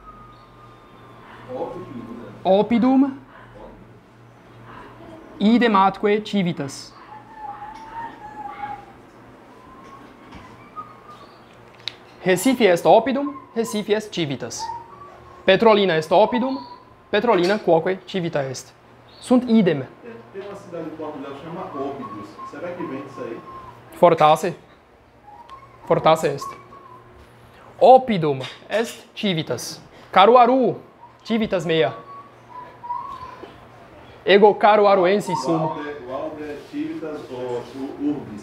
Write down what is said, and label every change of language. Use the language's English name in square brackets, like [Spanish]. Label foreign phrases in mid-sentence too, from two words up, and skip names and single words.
[Latin] Oppidum idem atque civitas. Recife est oppidum, Recife est civitas. Petrolina est oppidum, Petrolina quoque civita est. Sunt idem. [Portuguese] Tem uma cidade em Portugal que chama Óbidos. Será que vem disso aí? [Latin] Fortasse. Fortasse est. Oppidum est civitas. Caruaru, civitas mea. Ego caruaruensis sum. Valde civitas ou urbis.